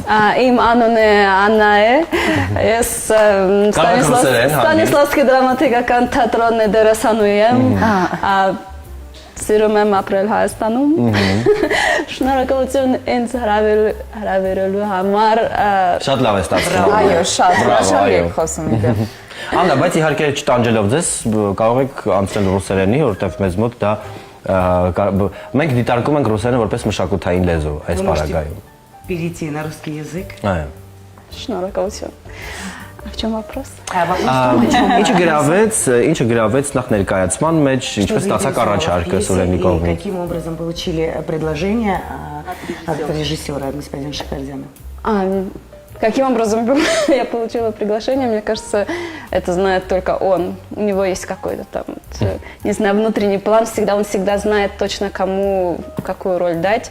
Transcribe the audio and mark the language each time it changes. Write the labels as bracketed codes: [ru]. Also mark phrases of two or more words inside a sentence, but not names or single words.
[hy] Իմ անունը Աննա է։ Ես Ստանիսլավսկի դրամատիկական թատրոնի դերասանուհի եմ։ Սիրում եմ ապրել Հայաստանում։ Շնորհակալություն ինձ հրավիրելու համար։ Շատ լավ է ստացվում։ Այո, շատ հրաշալի եք խոսում իդեպ։ Աննա, բայց իհարկե չտանջելով ձեզ, կարող եք անցնել ռուսերենի, որովհետև մեզ մոտ դա մենք դիտարկում ենք ռուսերենը որպես մշակութային լեզու այս պարագայում։ [ru] Перейти на русский язык. [hy] Այո։ [ru] Շնորհակալություն։ В чем вопрос? [hy] Ինչը գրավեց նախ ներկայացման մեջ, ինչպես ստացակ առաջարկը Սուրենի կողմից։ [ru] Каким образом получили предложение от режиссера господина Шахвердяна? Каким образом я получила приглашение, мне кажется, это знает только он. У него есть какой-то там, не знаю, внутренний план, он всегда знает точно, кому какую роль дать.